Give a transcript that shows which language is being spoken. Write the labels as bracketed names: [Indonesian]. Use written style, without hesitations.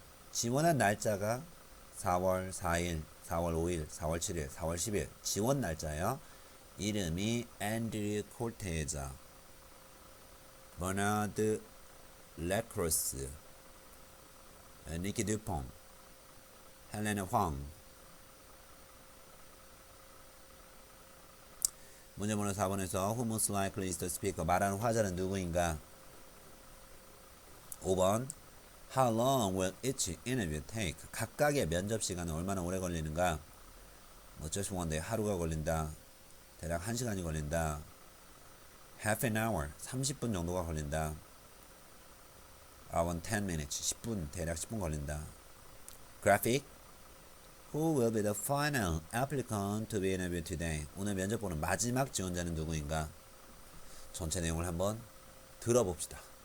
[Korean] 지원한 날짜가 4월 4일, 4월 5일, 4월 7일, 4월 10일. 지원 날짜예요. 이름이 앤드류 콜테자, 버나드 레크로스, 니키 듀퐁, 헬레나 황. [English] 문제번호 4번에서 Who most likely is the speaker? [Korean] 말하는 화자는 누구인가? [English] 5번 How long will each interview take? [Korean] 각각의 면접 시간은 얼마나 오래 걸리는가? 뭐 [English] just one day [Korean] 하루가 걸린다. 대략 1시간이 걸린다. [English] Half an hour [Korean] 30분 정도가 걸린다. [English] Around 10 minutes [Korean] 10분 대략 10분 걸린다. [English] Graphic Who will be the final applicant to be interviewed today? [Korean] 오늘 면접 보는 마지막 지원자는 누구인가? 전체 내용을 한번 들어봅시다.